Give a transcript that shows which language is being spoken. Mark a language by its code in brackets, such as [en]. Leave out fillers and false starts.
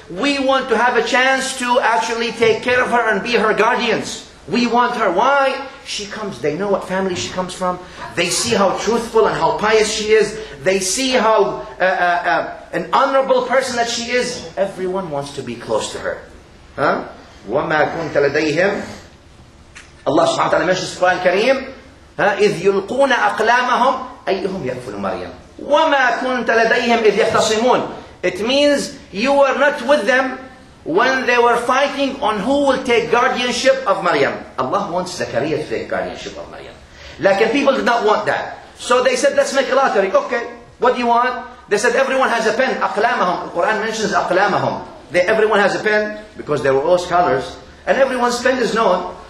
[en] We want to have a chance to actually take care of her and be her guardians. We want her. Why? She comes, they know what family she comes from. They see how truthful and how pious she is. They see how an honorable person that she is. Everyone wants to be close to her. [ar] وَمَا كُنْتَ لَدَيْهِمْ. [en] Allah subhanahu wa ta'ala mentions in the Quran Kareem, [ar] إِذْ يُلْقُونَ أَقْلَامَهُمْ أَيُّهُمْ يَكْفُلُ مَرْيَمْ وَمَا كُنْتَ لَدَيْهِمْ إِذْ يَخْتَصِمُونَ. [en] It means you were not with them when they were fighting on who will take guardianship of Maryam. Allah wants Zakaria to take guardianship of Maryam. Like people did not want that. So they said, let's make a lottery. Okay, what do you want? They said, everyone has a pen. أقلامهم. The Quran mentions أقلامهم. Everyone has a pen, because they were all scholars, and everyone's pen is known.